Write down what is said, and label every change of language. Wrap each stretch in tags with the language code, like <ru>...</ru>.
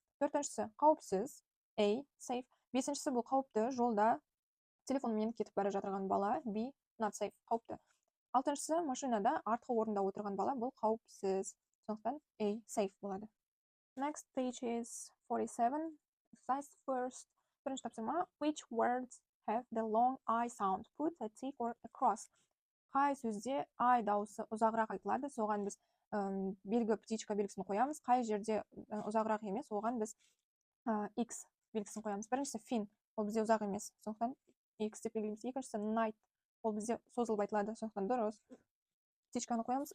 <kk>Төртіншісі, қауіпсіз, A, safe. Бесіншісі, бұл қауіпті, жолда телефонмен кетіп бара жатырған бала, B, not safe, қауіпті. Алтыншысы, машинада артқы орында отырған бала, бұл қауіпсіз, сондықтан A, safe болады.</kk> <en>Next page is 47. Exercise first.</en> <kk>Бірінші тапсырма.</kk> <en>Which words have the long I sound? Put a tick or a cross.</en> <kk>Қай сөзде I дауысы ұзағырақ айтылады, соған біз белгі птичка белгісін қоямыз. Қай жерде ұзағырақ емес, оған біз X белгісін қоямыз. Біріншісі fin, ол бізде ұзақ емес, сондықтан X деп белгілейміз. Екіншісі night, ол бізде созылып айтылады, сондықтан дұрыс. Птичканы қоямыз.</kk>